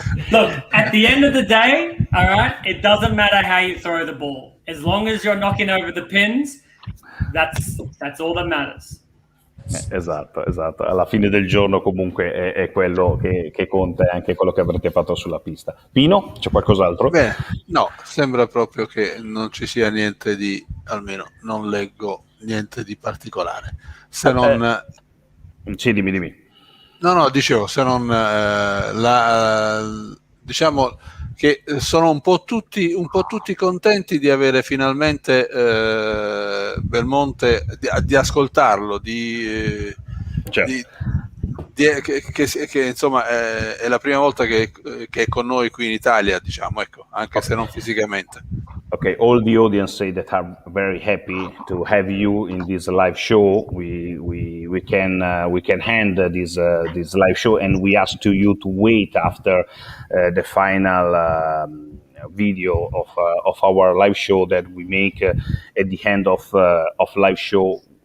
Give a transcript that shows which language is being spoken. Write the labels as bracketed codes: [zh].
[en] Look, at the end of the day, all right, it doesn't matter how you throw the ball. As long as you're knocking over the pins, that's all that matters. [it] Esatto. Alla fine del giorno comunque è quello che conta, e anche quello che avrete fatto sulla pista. Pino, c'è qualcos'altro? Beh, no, sembra proprio che non ci sia niente di, almeno non leggo niente di particolare. Se non... Sì, dimmi. No, dicevo, se non diciamo che sono un po' tutti contenti di avere finalmente Belmonte, di ascoltarlo, che insomma è la prima volta che è con noi qui in Italia, diciamo, ecco, anche se non fisicamente. [en] Okay, all the audience say that are very happy to have you in this live show. We can end this live show, and we ask to you to wait after the final video of our live show that we make at the end of live show.